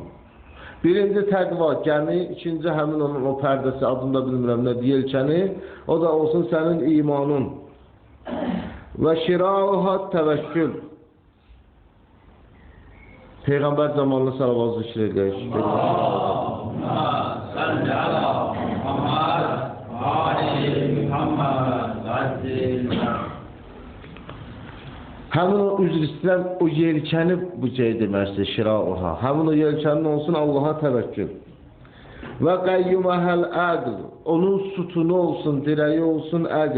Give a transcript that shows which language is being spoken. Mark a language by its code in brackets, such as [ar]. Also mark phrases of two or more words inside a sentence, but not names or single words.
[az] Birinci təqva, gəmi, ikinci həmin onun o pərdəsi, adında bilmirəm nədir, yelkəni, o da olsun sənin imanın. [ar] وشراعها التوكل. [az] Peyğəmbər zamanlı salavat zikr edək. [ar] اللهم صل على محمد وآل محمد. [az] Həmin o üzr istəyirəm, o yelkəni bu şey deməkdir, şirauha. Həmin o yelkənin olsun Allaha təvəkkül. [ar] وقيمها العقل. [az] Onun sütunu olsun, dirəyi olsun əql.